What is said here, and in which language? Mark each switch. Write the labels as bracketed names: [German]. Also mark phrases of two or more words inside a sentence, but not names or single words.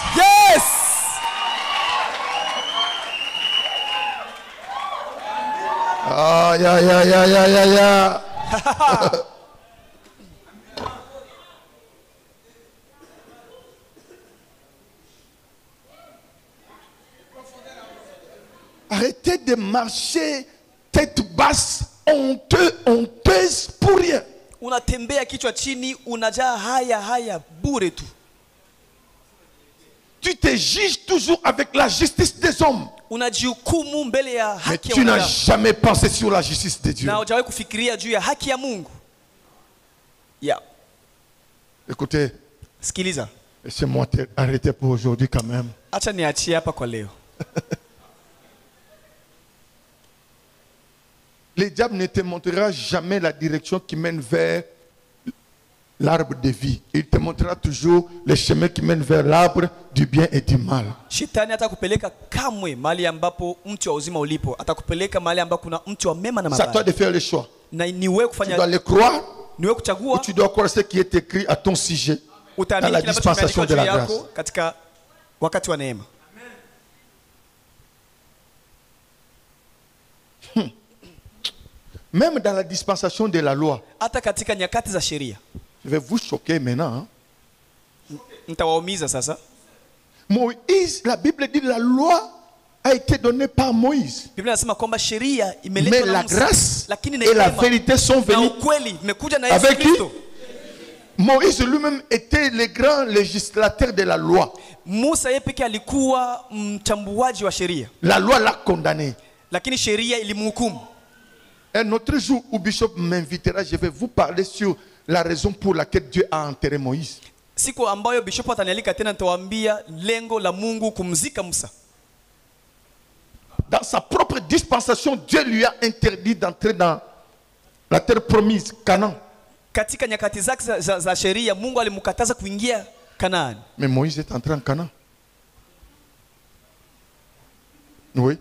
[English] Yes. aïe aïe aïe aïe aïe aïe. [French] Arrêtez de marcher tête basse, honteuse pour rien. [Swahili] Unatembea kichwa chini, unajaa haya bure tu. [French] Tu te juges toujours avec la justice des hommes. [Swahili] Unajihukumu mbele ya [French] Mais [Swahili] haki ya [French] tu n'as [Swahili] wanadamu. [French] jamais pensé sur la justice de Dieu. [Swahili] Na hujawahi kufikiria juu ya haki ya Mungu. [English] Yeah. [French] Écoutez, [Swahili] Sikiliza. [French] laissez-moi arrêter pour aujourd'hui quand même. [Swahili] Acha niachie hapa kwa leo. [French] Le diable ne te montrera jamais la direction qui mène vers l'arbre de vie. Il te montrera toujours le chemin qui mène vers l'arbre du bien et du mal. [Swahili] Shetani atakupeleka kamwe mahali ambapo mti wa uzima ulipo. Atakupeleka mahali ambapo kuna mti wa mema na [French] C'est à toi [Swahili] mabaya. [French] de faire le choix. [Swahili] Na ni wewe [French] Tu [Swahili] kufanya, [French] dois le croire [Swahili] ni wewe [French] ou [Swahili] kuchagua. [French] tu dois croire ce qui est écrit à ton sujet dans [Swahili] Utaamini [French] la [Swahili] kile ambacho [French] dispensation [Swahili] kimeandikwa [French] de [Swahili] juu [French] la grâce. [Swahili] yako katika wakati wa neema. [French] Même dans la dispensation de la loi. [Swahili] Hata katika nyakati za sheria. [French] Je vais vous choquer maintenant. [Swahili] Nitawaumiza sasa. [French] Moïse, la Bible dit la loi a été donnée par Moïse. [Swahili] Biblia inasema kwamba sheria [French] Mais [Swahili] imeletwa na [French] la [Swahili] Musa. [French] grâce [Swahili] Lakini [French] et la [Swahili] neema [French] vérité sont [Swahili] na [French] venues [Swahili] ukweli imekuja na Yesu [French] avec qui? [Swahili] Kristo. [French] Moïse lui-même était le grand législateur de la loi. [Swahili] Musa yeye pekee alikuwa mchambuaji wa sheria. [French] La loi l'a condamné. [Swahili] Lakini sheria ilimhukumu. [French] Un autre jour où Bishop m'invitera, je vais vous parler sur la raison pour laquelle Dieu a enterré Moïse. [Swahili] Siku ambayo bishop atanialika tena nitawaambia lengo la Mungu kumzika Musa. [French] Dans sa propre dispensation, Dieu lui a interdit d'entrer dans la terre promise, Canaan. [Swahili] Katika nyakati zake za sheria Mungu alimkataza kuingia Kanaani. [French] Mais Moïse est entré en Canaan. Oui.